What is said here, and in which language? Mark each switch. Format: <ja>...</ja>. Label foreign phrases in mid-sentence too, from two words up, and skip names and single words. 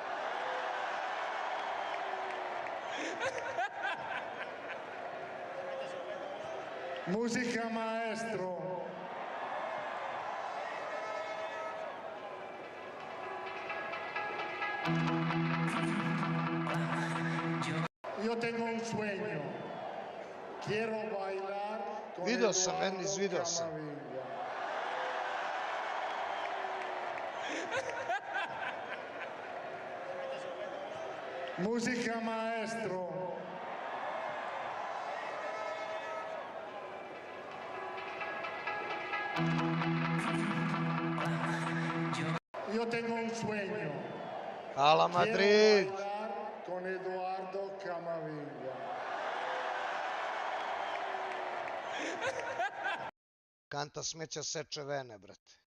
<es>Música, maestro. Yo Io tengo un sueño. Quiero bailar con</es> <sr>Video sam, Eduardo Enis, video sam.</sr> <es>Camavinga. Musica maestro. Io tengo un sueño.</es> <sr>Hvala Madrid.</sr> <es>Quiero bailar con Eduardo Camavinga.</es> <sr>Kanta smeća seče vene, brate.</sr>